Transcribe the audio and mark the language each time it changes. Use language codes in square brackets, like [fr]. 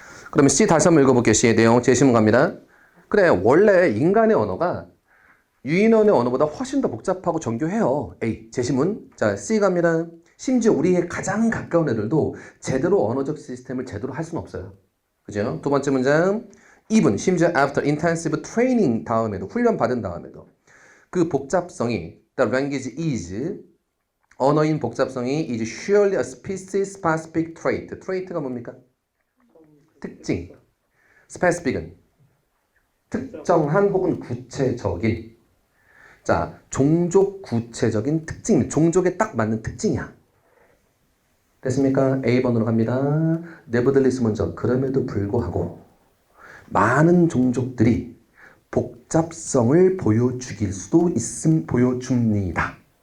[ko] 그러면 C 다시 한번 읽어볼게요. C의 내용 제시문 갑니다. 그래, 원래 인간의 언어가 유인원의 언어보다 훨씬 더 복잡하고 정교해요. A, 제시문. 자, C 갑니다. 심지어 우리의 가장 가까운 애들도 제대로 언어적 시스템을 제대로 할 수는 없어요. 그죠? 두 번째 문장. [en] even, [ko] 심지어 [en] after intensive training [ko] 다음에도, 훈련 받은 다음에도 그 복잡성이, [en] the language is, [ko] 언어인 복잡성이 [en] is surely a species specific trait. [ko] trait가 뭡니까? 특징. specific은 특정한 혹은 구체적인. 자, 종족 구체적인 특징, 종족에 딱 맞는 특징이야. 됐습니까? A번으로 갑니다. nevertheless 먼저. 그럼에도 불구하고 많은 종족들이 복잡성을 보여주길 수도 보여줍니다.